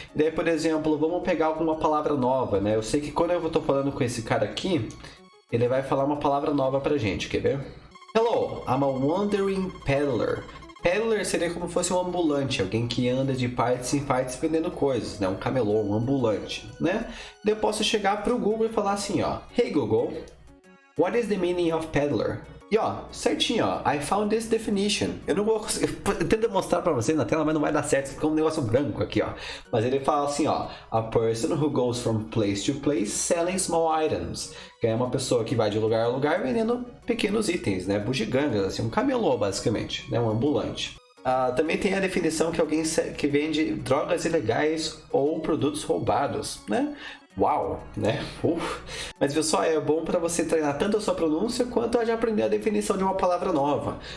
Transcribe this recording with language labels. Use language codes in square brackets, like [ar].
[pt] E daí, por exemplo, vamos pegar alguma palavra nova, né? Eu sei que quando eu estou falando com esse cara aqui, ele vai falar uma palavra nova pra gente, quer ver? [en] Hello, I'm a wandering peddler. [pt] Peddler seria como se fosse um ambulante, alguém que anda de partes em partes vendendo coisas, né? Um camelô, um ambulante, né? Daí eu posso chegar pro Google e falar assim, ó. [en] Hey Google, what is the meaning of peddler? [pt] E ó, certinho, ó, [en] I found this definition. [pt] Eu não vou conseguir, eu tento mostrar pra vocês na tela, mas não vai dar certo, fica um negócio branco aqui, ó. Mas ele fala assim, ó, [en] a person who goes from place to place selling small items. [pt] Que é uma pessoa que vai de lugar a lugar vendendo pequenos itens, né, bugigangas, assim, um camelô basicamente, né, um ambulante. Também tem a definição que alguém que vende drogas ilegais ou produtos roubados, né? Uau, né? Mas viu só, é bom para você treinar tanto a sua pronúncia quanto a já aprender a definição de uma palavra nova.